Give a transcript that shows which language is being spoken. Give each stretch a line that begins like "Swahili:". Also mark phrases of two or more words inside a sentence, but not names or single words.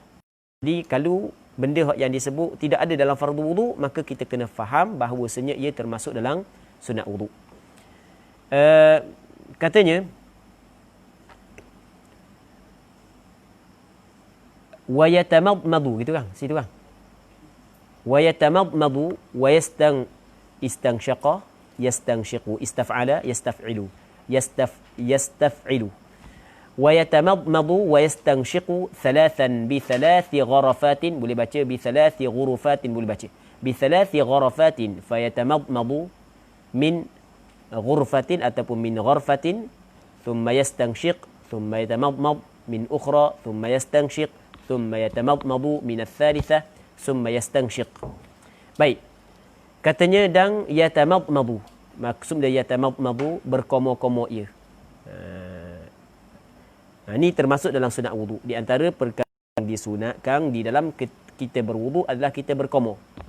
Malay: Jadi kalau benda hak yang disebut tidak ada dalam fardu wudu, maka kita kena faham bahawasanya ia termasuk dalam sunat wudu. Katanya,
Arabic: ويتمضمض,
Malay: gitu kan? Situ kan?
Arabic: ويتمضمض واستنشق يستنشق استفعل يستفعل يستفعل ويتمضمض و يستنشق ثلاثا بثلاث غرفات,
Malay: boleh baca
Arabic: بثلاث غرفات,
Malay: boleh baca
Arabic: بثلاث غرفات فيتمضمض من غرفة ataupun من غرفة ثم يستنشق ثم يتمضمض من أخرى ثم يستنشق ثم يتمضمض من الثالثة ثم يستنشق.
Malay: Baik. Katanya dan yatamadmadu. Maksud dia yatamadmadu, berkomo-komo ia. Ini termasuk dalam sunat wudu. Di antara perkara yang disunatkan di dalam kita berwudu adalah kita berkomo.